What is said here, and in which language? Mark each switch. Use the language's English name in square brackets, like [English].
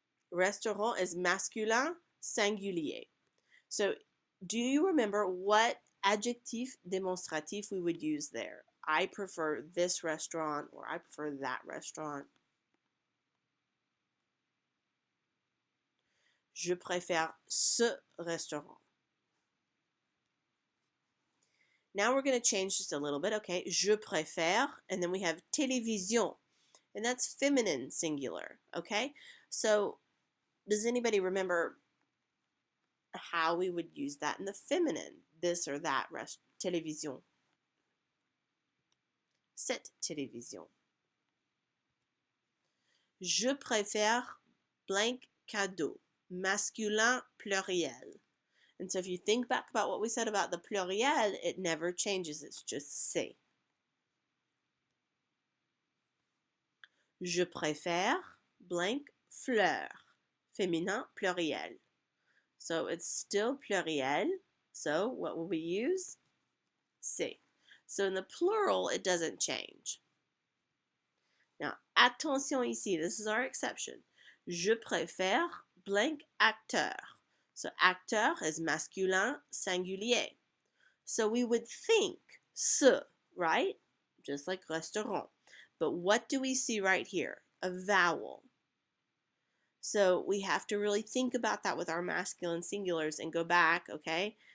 [English] Restaurant is masculin singulier. So do you remember what adjectif démonstratif we would use there? I prefer this restaurant, or I prefer that restaurant. [French] Je préfère ce restaurant. [English] Now we're going to change just a little bit. Okay, [French] je préfère, [English] and then we have télévision, and that's feminine singular. Okay, so does anybody remember how we would use that in the feminine? This or that télévision. [French] Cette télévision. Je préfère blank cadeau, masculin pluriel. [English] And so if you think back about what we said about the pluriel, it never changes. It's just c'est. [French] Je préfère blank fleur, féminin pluriel. [English] So it's still pluriel. So what will we use? C'est. So in the plural, it doesn't change. Now, attention ici, this is our exception. [French] Je préfère blank acteur. [English] So acteur is masculin singulier. So we would think ce, right? Just like restaurant. But what do we see right here? A vowel. So we have to really think about that with our masculine singulars and go back, okay?